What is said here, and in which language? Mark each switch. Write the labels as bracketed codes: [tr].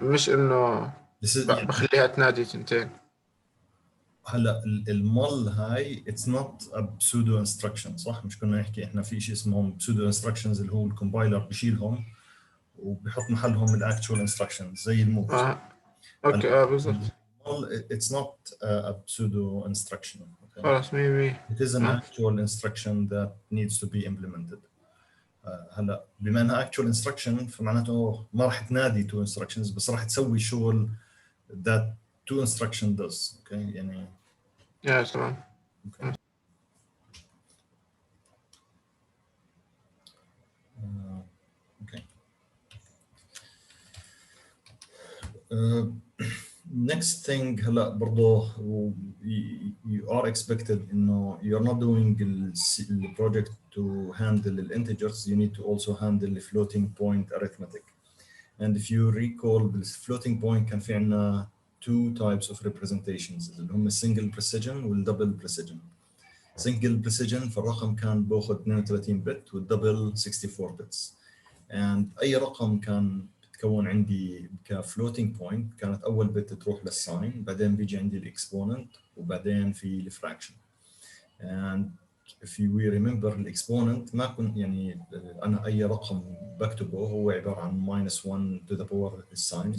[ar] مش انه بخليها تنادي تنتين. هلا المل هاي [en] it's not a pseudo instruction [ar] صح؟ مش كنا نحكي احنا في شيء اسمهم pseudo instructions اللي هو الكومبايلر بشيلهم وبحط محلهم الاكتشوال instructions زي الموف. اوكي بالضبط. [en] Well, it's not a pseudo instruction. Okay? [ar] خلاص 100%. [en] It is an actual instruction that needs to be implemented. [ar] هلا بما انها actual instruction فمعناته ما راح تنادي two instructions بس راح تسوي شغل [en] that two instruction does. Okay? [ar] يعني يا سلام. [en] okay. Okay. Next thing [ar] هلا برضه [en] you are expected [ar] انه [en] you're not doing the project to handle the integers, you need to also handle the floating point arithmetic. And if you recall the floating point كان في عندنا two types of representations [ar] اللي هم [en] single precision والdouble precision. [ar] Single precision فالرقم كان باخذ 32 بت والدبل 64 bits. [en] And [ar] أي رقم كان بتكون عندي كفلوتينج بوينت كانت أول بت تروح للساين بعدين بيجي عندي الإكسبوننت وبعدين في الفراكشن. [en] And if we remember [ar] الإكسبوننت ما كنت يعني أنا أي رقم بكتبه هو عبارة عن -1 [en] to the power [ar] الساين.